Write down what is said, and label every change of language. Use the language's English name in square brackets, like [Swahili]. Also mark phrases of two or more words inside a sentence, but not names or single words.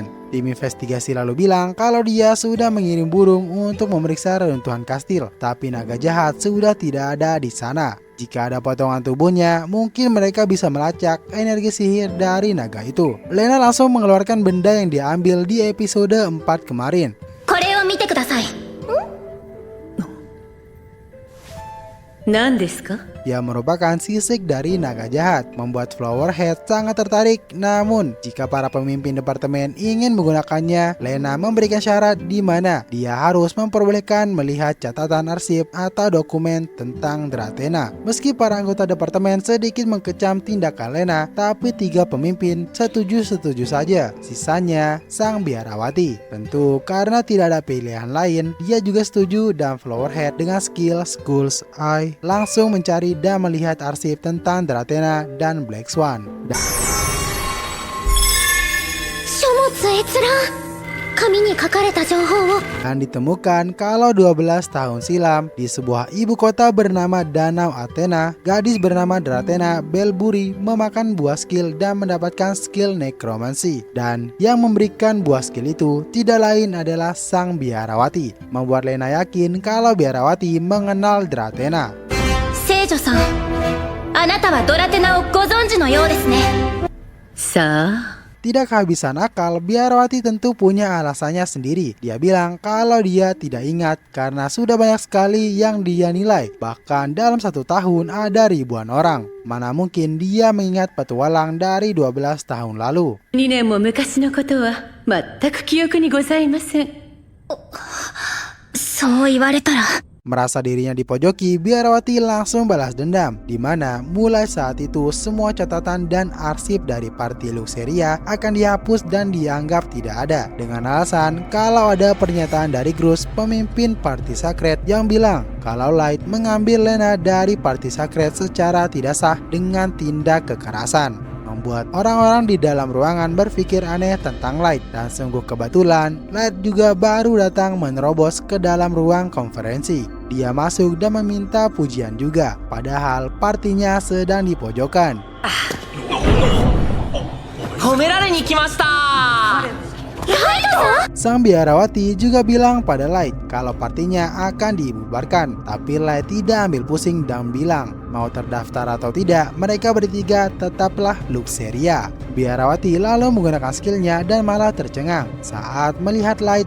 [Indonesian] Tim investigasi lalu bilang kalau dia sudah mengirim burung untuk memeriksa reruntuhan kastil, tapi naga jahat sudah tidak ada di sana. Jika ada potongan tubuhnya, mungkin mereka bisa melacak energi sihir dari naga itu. Lena langsung mengeluarkan benda yang diambil di episode 4 kemarin. [Japanese] これを見てください。何ですか? [Indonesian] Yang merupakan sisik dari naga jahat, membuat Flowerhead sangat tertarik. Namun, jika para pemimpin departemen ingin menggunakannya, Lena memberikan syarat di mana dia harus memperbolehkan melihat catatan arsip atau dokumen tentang Drathena. Meski para anggota departemen sedikit mengkecam tindakan Lena, tapi 3 pemimpin setuju-setuju saja. Sisanya sang biarawati. Tentu karena tidak ada pilihan lain, dia juga setuju dan Flowerhead dengan skill Skull's Eye langsung mencari dan melihat arsip tentang Drathena dan Black Swan. [Japanese] 書物閲覧。紙に書かれた情報を。 [Indonesian] Dan ditemukan kalau 12 tahun silam di sebuah ibu kota bernama Danau Athena, gadis bernama Drathena Belburi memakan buah skill dan mendapatkan skill necromancy. Dan yang memberikan buah skill itu tidak lain adalah sang biarawati, membuat Lena yakin kalau biarawati mengenal Drathena. [Japanese] 聖女さん、あなたはドラテナをご存知のようですね。さあ、 [Indonesian] Tidak kehabisan akal, biarawati tentu punya alasannya sendiri. Dia bilang kalau dia tidak ingat karena sudah banyak sekali yang dia nilai. Bahkan dalam 1 tahun ada ribuan orang. Mana mungkin dia mengingat petualang dari 12 tahun lalu. [Japanese] 2 年も昔のことは全く記憶にございません。そう言われたら。 [Indonesian] Merasa dirinya dipojoki, biarawati langsung balas dendam, di mana mulai saat itu semua catatan dan arsip dari party Luxeria akan dihapus dan dianggap tidak ada, dengan alasan kalau ada pernyataan dari Grus, pemimpin party Sacred, yang bilang kalau Light mengambil Lena dari party Sacred secara tidak sah dengan tindak kekerasan. Membuat orang-orang di dalam ruangan berpikir aneh tentang Light. Dan sungguh kebetulan, Light juga baru datang menerobos ke dalam ruang konferensi. Dia masuk dan meminta pujian juga, padahal partinya sedang di pojokan. [Japanese] 褒められに来ました。 [Indonesian] Sang biarawati juga bilang pada Light kalau partinya akan dibubarkan, tapi Light tidak ambil pusing dan bilang mau terdaftar atau tidak, mereka bertiga tetaplah Luxeria. Biarawati lalu menggunakan skillnya dan malah tercengang saat melihat Light.